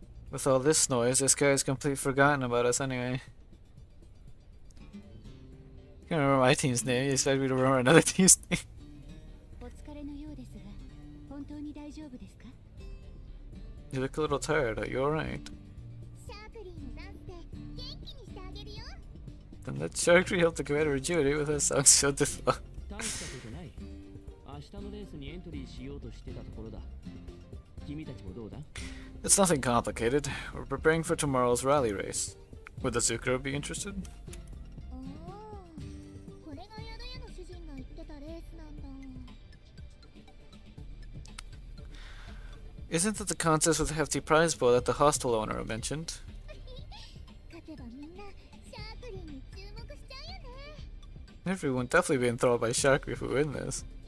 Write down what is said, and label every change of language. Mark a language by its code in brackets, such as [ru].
[en] With all this noise, this guy's completely forgotten about us anyway. Can't remember my team's name, you expect me to remember another team's name. [ja] お疲れのようですが、本当に大丈夫ですか？ [en] You look a little tired, are you alright? [ja] シャークリーのダンスで元気にしてあげるよ。 [en] Then let Sharkry help the commander rejuvenate with her songs so difficult. [ja] 大したことない。明日のレースにエントリーしようとしてたところだ。君たちもどうだ？ [en] It's nothing complicated. We're preparing for tomorrow's rally race. Would the Zukuro be interested? [ja] おお、これが宿屋の主人が言ってたレースなんだ。 [en] Isn't it the contest with the hefty prize pool that the hostel owner mentioned? [ja] 勝てばみんなシャークリーに注目しちゃうよね。 [en] Everyone definitely being thrilled by Shark if we win this.